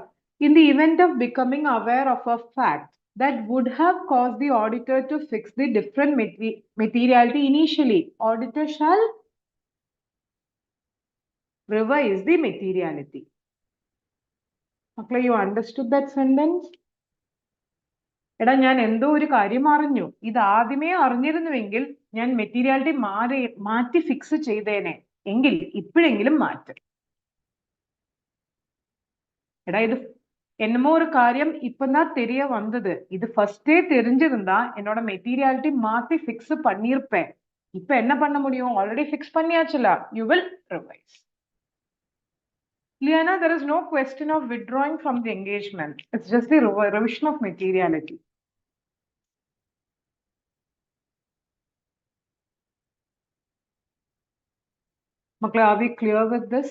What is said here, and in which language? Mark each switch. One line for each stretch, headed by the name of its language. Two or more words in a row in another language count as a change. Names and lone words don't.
English: In the event of becoming aware of a fact that would have caused the auditor to fix the different materiality initially, auditor shall revise the materiality. Okay, you understood that sentence?
Malayalam: ഞാൻ എന്തോ ഒരു കാര്യം അറിഞ്ഞു, ഇത് ആദ്യമേ അറിഞ്ഞിരുന്നുവെങ്കിൽ ഞാൻ മെറ്റീരിയാലിറ്റി മാറ്റി ഫിക്സ് ചെയ്തേനെ, എങ്കിൽ ഇപ്പോഴെങ്കിലും മാറ്റും.
Tamil: ഇത് என்னமோ ஒரு காரியம் இப்பதான் தெரிய வந்தது, இது ஃபர்ஸ்டே தெரிஞ்சிருந்தா என்னோட மெட்டீரியாலிட்டி மாத்தி ஃபிக்ஸ் பண்ணியிருப்பேன், இப்ப என்ன பண்ண முடியும்,
English: already fix
Tamil: பண்ணியாச்சுல,
English: you will revise. Liana, there is no question of withdrawing from the engagement, it's just the revision of materiality. Makla, are we clear with this?